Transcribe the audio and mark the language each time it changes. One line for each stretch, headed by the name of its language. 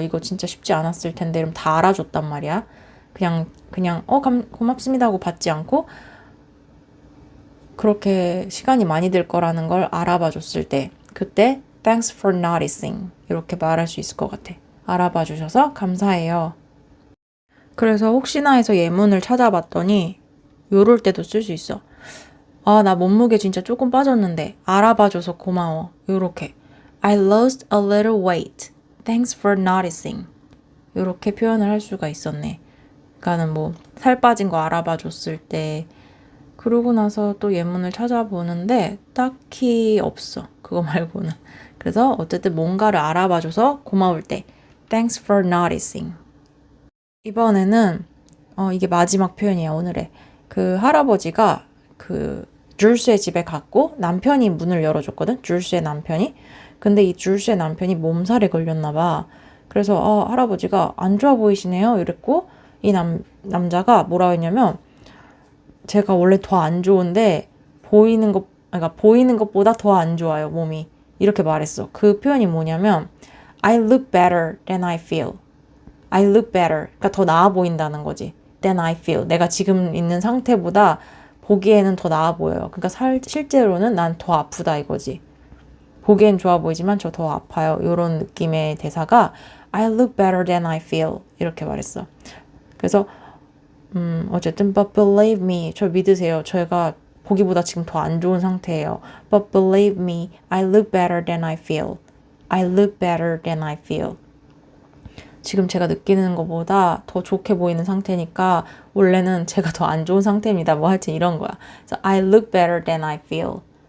Korean: 이거 진짜 쉽지 않았을 텐데 이러면 다 알아줬단 말이야. 그냥 고맙습니다 하고 받지 않고 그렇게 시간이 많이 들 거라는 걸 알아봐 줬을 때 그때
English: Thanks for noticing
Korean: 이렇게 말할 수 있을 것 같아. 알아봐 주셔서 감사해요. 그래서 혹시나 해서 예문을 찾아봤더니 요럴 때도 쓸 수 있어. 나 몸무게 진짜 조금 빠졌는데 알아봐줘서 고마워. 요렇게
English: I lost a little weight. Thanks for noticing.
Korean: 요렇게 표현을 할 수가 있었네. 그러니까는 살 빠진 거 알아봐줬을 때 그러고 나서 또 예문을 찾아보는데 딱히 없어. 그거 말고는. 그래서 어쨌든 뭔가를 알아봐줘서 고마울 때
English: Thanks for noticing.
Korean: 이번에는 이게 마지막 표현이에요. 오늘의 그 할아버지가 그 줄스의 집에 갔고 남편이 문을 열어줬거든. 줄스의 남편이. 근데 이 줄스의 남편이 몸살에 걸렸나 봐. 그래서 할아버지가 안 좋아 보이시네요 이랬고 이 남자가 뭐라고 했냐면 제가 원래 더 안 좋은데 그러니까 보이는 것보다 더 안 좋아요 몸이 이렇게 말했어. 그 표현이 뭐냐면
English: I look better than I feel. I look better.
Korean: 그러니까 더 나아 보인다는 거지.
English: than I feel.
Korean: 내가 지금 있는 상태보다 보기에는 더 나아 보여요. 그러니까 실제로는 난 더 아프다 이거지. 보기엔 좋아 보이지만 저 더 아파요. 이런 느낌의 대사가
English: I look better than I feel.
Korean: 이렇게 말했어. 그래서 어쨌든
English: but believe me.
Korean: 저 믿으세요. 제가 보기보다 지금 더 안 좋은 상태예요.
English: But believe me. I look better than I feel. I look better than I feel.
Korean: 지금 제가 느끼는 것보다 더 좋게 보이는 상태니까 원래는 제가 더 안 좋은 상태입니다. 뭐 하여튼 이런 거야. 그래서
English: I look better than I feel.